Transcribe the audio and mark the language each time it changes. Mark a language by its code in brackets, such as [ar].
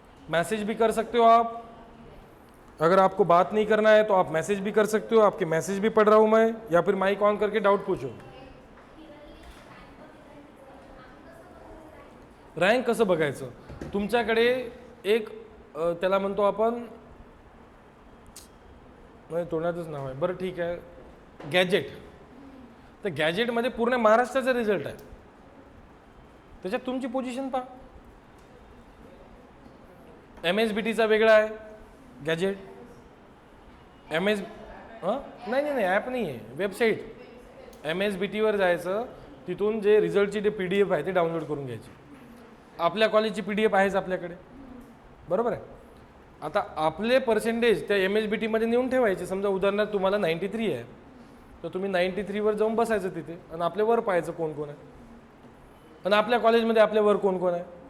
[hi] Message भी कर सकते हो आप, अगर आपको बात नहीं करना है तो आप मैसेज भी कर सकते हो, आपके मैसेज भी पढ़ रहा हूँ मैं, या फिर माइक ऑन करके डाउट पूछो। [mr] रँक कसं बघायचं, तुमच्याकडे एक त्याला म्हणतो आपण, नाही तोंडातच नाव आहे, बरं ठीक आहे, गॅजेट. तर गॅजेटमध्ये पूर्ण महाराष्ट्राचा रिझल्ट आहे, त्याच्यात तुमची पोझिशन पहा. MSBTचा वेगळा आहे गॅजेट, MS नाही नाही नाही ॲप नाही आहे, वेबसाईट. MSBTवर जायचं, तिथून जे रिझल्टची जे PDF आहे ते डाउनलोड करून घ्यायची. आपल्या कॉलेजची PDF आहेच आपल्याकडे, बरोबर आहे. आता आपले पर्सेंटेज त्या MSBTमध्ये नेऊन ठेवायचे. समजा उदाहरणार्थ तुम्हाला 93 आहे, तर तुम्ही 93वर जाऊन बसायचं तिथे आणि आपल्यावर पाहायचं कोण कोण आहे, आणि आपल्या कॉलेजमध्ये आपल्यावर कोण कोण आहे.